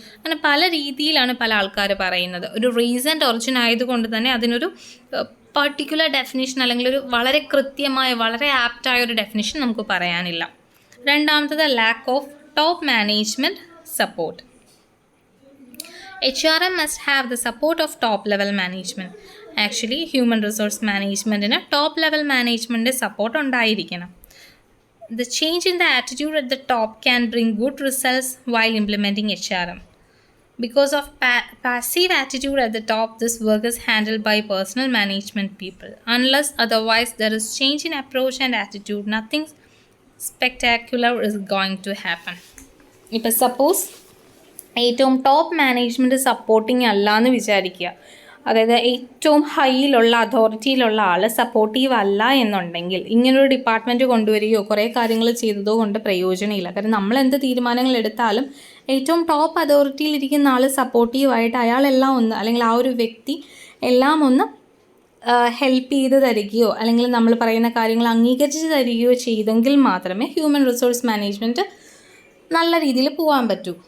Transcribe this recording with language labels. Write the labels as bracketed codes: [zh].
[ml] അങ്ങനെ പല രീതിയിലാണ് പല ആൾക്കാർ പറയുന്നത്. ഒരു റീസെൻറ്റ് ഒറിജിൻ ആയതുകൊണ്ട് തന്നെ അതിനൊരു പർട്ടിക്കുലർ ഡെഫിനിഷൻ അല്ലെങ്കിൽ ഒരു വളരെ കൃത്യമായ വളരെ ആപ്റ്റായ ഒരു ഡെഫിനിഷൻ നമുക്ക് പറയാനില്ല. [en] രണ്ടാമത്തത് lack of top management support. HRM must have the support of top level management. [ml] Actually human resource മാനേജ്മെൻറ്റിന് top level management support ഉണ്ടായിരിക്കണം. [en] The change in the attitude at the top can bring good results while implementing HRM. Because of passive attitude at the top, this work is handled by personal management people. Unless otherwise there is change in approach and attitude, nothing spectacular is going to happen. [ml] ഇപ്പോൾ suppose ഏറ്റവും top management supporting അല്ല എന്ന് വിചാരിക്കുക. അതായത് ഏറ്റവും ഹൈയിലുള്ള അതോറിറ്റിയിലുള്ള ആൾ supportive അല്ല എന്നുണ്ടെങ്കിൽ ഇങ്ങനൊരു ഡിപ്പാർട്ട്മെൻറ്റ് കൊണ്ടുവരികയോ കുറേ കാര്യങ്ങൾ ചെയ്തതോ കൊണ്ട് പ്രയോജനമില്ല. കാരണം നമ്മൾ എന്ത് തീരുമാനങ്ങൾ എടുത്താലും ഏറ്റവും ടോപ്പ് അതോറിറ്റിയിലിരിക്കുന്ന ആൾ സപ്പോർട്ടീവായിട്ട് അയാളെല്ലാം ഒന്ന് അല്ലെങ്കിൽ ആ ഒരു വ്യക്തി എല്ലാം ഒന്ന് ഹെൽപ്പ് ചെയ്ത് തരികയോ അല്ലെങ്കിൽ നമ്മൾ പറയുന്ന കാര്യങ്ങൾ അംഗീകരിച്ച് തരികയോ ചെയ്തെങ്കിൽ മാത്രമേ ഹ്യൂമൻ റിസോഴ്സ് മാനേജ്മെൻറ്റ് നല്ല രീതിയിൽ പോകാൻ പറ്റൂ.